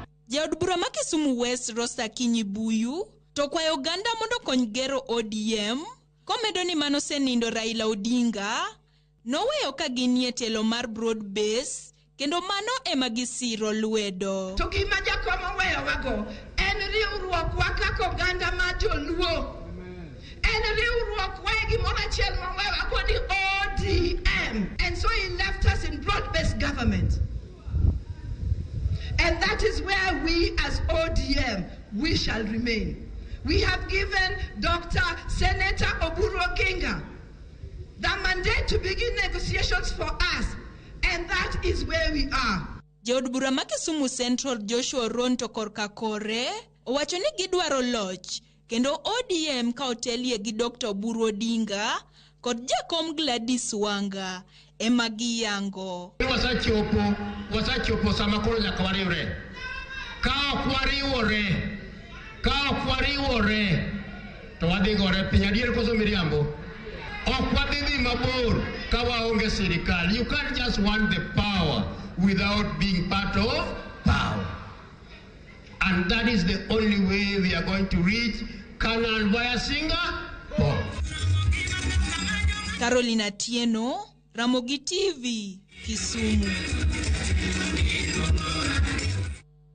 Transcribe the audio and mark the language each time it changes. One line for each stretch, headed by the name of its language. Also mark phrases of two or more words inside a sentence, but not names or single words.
Luo (Kenya and Tanzania): Jaod bura ma Kisumu West Rosa Kinyibuyu to kwayo ganda mondo kony gero ODM komedo ni mano senindo Raila Odinga noweyo ka ginie telo mar
English: broad base
Luo (Kenya and Tanzania): kendo mano ema gisiro lwedo. To gima jakom weyo wago en riwruok wakako ganda ma joluo. En riwruok wa gimoro achiel mawewa kodi ODM.
English: And so he left us in broad-based government. And that is where we as ODM, we shall remain. We have given Dr. Senator Oburu Oginga the mandate to begin negotiations for us. And that is where we are.
Luo (Kenya and Tanzania): Jaod bura ma Kisumu Central Joshua Ronto korka kore owacho ni gidwaro loch kendo ODM ka otelie gi Dr. Oburu Odinga kod Jakom Gladys Wanga ema giyango. Wasachopo sama koro nyaka wariwre. Ka ok wariwore to wadhi gore piny adier koso miriambo. Ok wadhi dhi mabor ka waonge sirikal.
English: You can't just want the power without being part of power. And that is the only way we are going to reach Canaan via Singapore. Carolina Tieno, Ramogi TV, Kisumu.